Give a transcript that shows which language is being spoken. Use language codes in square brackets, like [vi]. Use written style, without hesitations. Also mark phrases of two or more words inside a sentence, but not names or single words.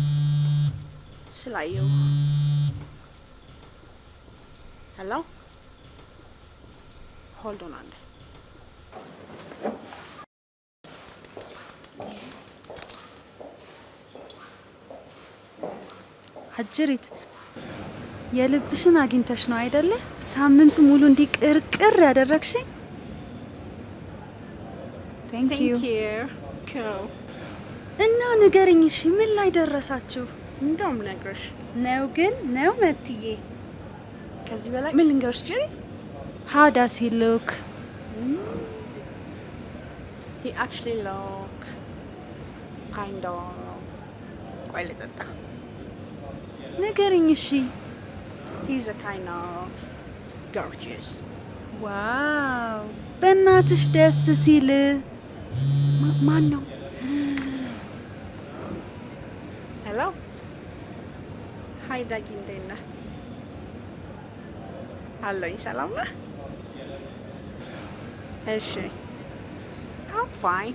[am] ስላየው። [en] hello hold on [am] አንዴ። አጅሪት የልብሽን አግኝተሽ ነው አይደለ? ሳምንቱ ሙሉ እንዲህ ቅርቅር ያደረግሽኝ። [en] Thank you. Cool. [am] እና ንገሪኝ እሺ ምን ላይ ደረሳችሁ? እንደውም ነግረሽ ነው ግን ነው መትዬ። ከዚህ በላይ ምን ልንገርሽ ጀሪ? [en] How does he look? He actually look kind of [am] ቆይ ልጠጣ። ንገሪኝ እሺ። [en] He's a kind of gorgeous. [am] ዋው በእናትሽ ደስ ሲል። ማን ነው? [en] hello hi [am] ዳጊ እንዴት ነህ? አለኝ ሰላም ነህ? እሺ [en] I'm fine.